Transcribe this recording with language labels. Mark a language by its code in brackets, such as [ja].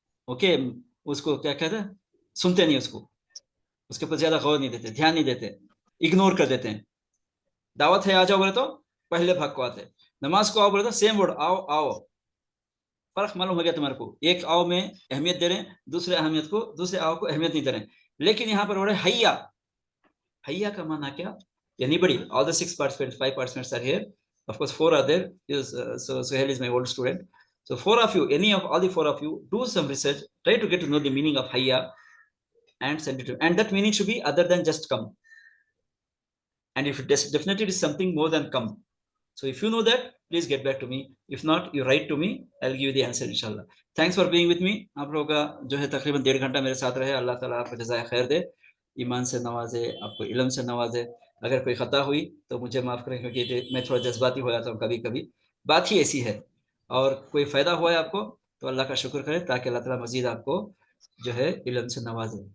[hi] Okay, उसको क्या कहते हैं, सुनते नहीं, उसको उसके ऊपर ज्यादा गौर नहीं देते, ध्यान नहीं देते, इग्नोर कर देते हैं। दावत है आ जाओ बोले तो पहले भाग को आते, नमाज को आओ बोले तो सेम वर्ड आओ आओ। फर्क मालूम हो गया तुम्हारे को, एक आओ में अहमियत दे रहे हैं, दूसरे आओ को अहमियत नहीं दे रहे हैं। लेकिन यहाँ पर हो रहा है हय्या, हय्या का माना क्या? [en] Anybody, all the 6 participants, 5 participants are here. Of course, 4 are there. So Suhail is my old student. So 4 of you, all the 4 of you, do some research. Try to get to know the meaning of haya and send it to. And that meaning should be other than just come. And if it definitely is something more than come. So if you know that, please get back to me. If not, you write to me. I'll give you the answer, inshallah. Thanks for being with me. [hi] आप लोगों का जो है तकरीबन 1.5 घंटा मेरे साथ रहे, अल्लाह ताला आपको जज़ाए खैर दे, ईमान से नवाजे, आपको इल्म से नवाजे। अगर कोई खता हुई तो मुझे माफ़ करें, क्योंकि मैं थोड़ा जज्बाती हो जाता हूँ कभी कभी, बात ही ऐसी है। और कोई फ़ायदा हुआ है आपको तो अल्लाह का शुक्र करें, ताकि अल्लाह ताला मज़ीद आपको जो है इल्म से नवाजे।